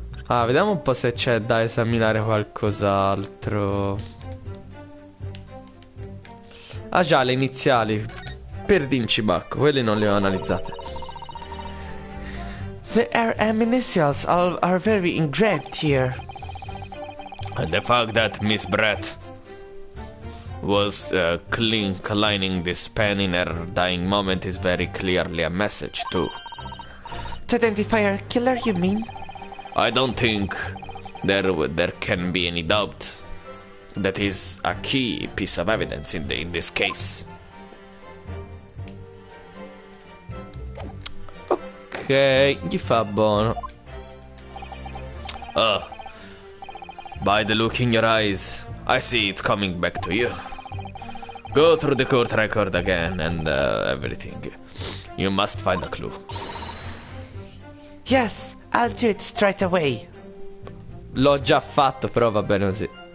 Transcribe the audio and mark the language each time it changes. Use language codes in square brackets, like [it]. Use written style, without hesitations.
[it] Ah, vediamo un po' se c'è da esaminare qualcos'altro. Ah già, le iniziali per Dincibacco, quelle non le ho analizzate. [en] The initials are very engraved here. And the fact that Miss Brett was cleaning this pen in her dying moment is very clearly a message too. To identify our killer, you mean? I don't think there can be any doubt. That is a key piece of evidence in this case. [it] Ok, gli fa buono. [en] By the look in your eyes, I see it's coming back to you. Go through the court record again and everything. You must find a clue. Yes, I'll do it straight away. [it] L'ho già fatto, però va bene così.